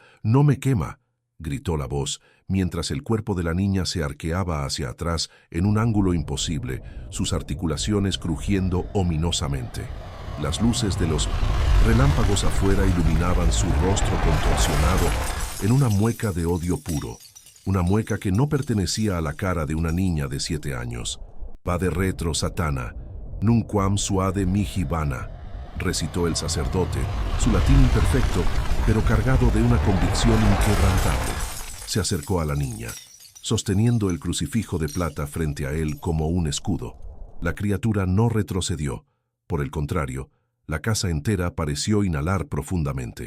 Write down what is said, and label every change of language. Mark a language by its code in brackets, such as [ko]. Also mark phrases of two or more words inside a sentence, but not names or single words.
[es] ¡No me quema!», gritó la voz, mientras el cuerpo de la niña se arqueaba hacia atrás en un ángulo imposible, sus articulaciones crujiendo ominosamente. Las luces de los relámpagos afuera iluminaban su rostro contorsionado en una mueca de odio puro, una mueca que no pertenecía a la cara de una niña de 7 años. [la] «Vade retro, Satana, nunquam suade mihi vana», [es] recitó el sacerdote, su latín imperfecto, pero cargado de una convicción inquebrantable. Se acercó a la niña, sosteniendo el crucifijo de plata frente a él como un escudo. La criatura no retrocedió. Por el contrario, la casa entera pareció inhalar profundamente.